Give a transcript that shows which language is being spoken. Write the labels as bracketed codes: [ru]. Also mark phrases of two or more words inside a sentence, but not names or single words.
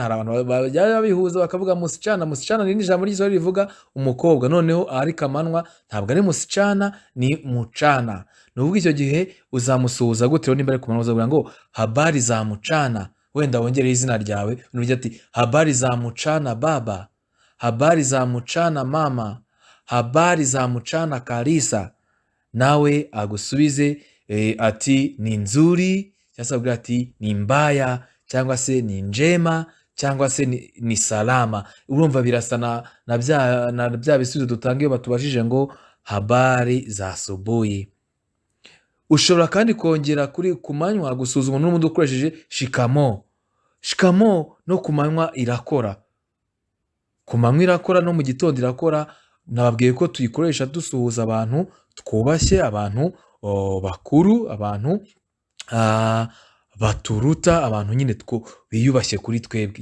[rw] Hari abantu bajya bihuza bakavuga musichana. Musichana ni ijambo ry'Igiswahili rivuga umukobwa, noneho ariko amanywa ntabwo ari musichana, ni mucana. Nuvuga icyo gihe uzamusuhuza gute? Nimba ari ku manywa uzavuga ngo habari za mucana, wenda wongereho izina ryawe, unuvuga ati [sw] habari za mucana baba, habari za mucana mama, habari za mucana Kalisa. [rw] Nawe agusubize ati [sw] ni nzuri, [rw] cyangwa se avuga ati [sw] ni mbaya, [rw] cyangwa se [sw] ni njema, [rw] cyangwa se [sw] ni salama. [rw] Urumva birasa na bya bisubizo dutanga iyo batubajije ngo [sw] habari za asubuhi. [rw] Ushobora kandi kongera kuri ku manywa gusuhuza umuntu n'umuntu ukoresheje shikamo. Shikamo no ku manywa irakora. Ku manywa irakora no mu gitondo irakora. Nababwiye ko tuyikoresha dusuhuza abantu twubashye, abantu bakuru, abantu baturuta, abantu nyine biyubashye kuri twebwe.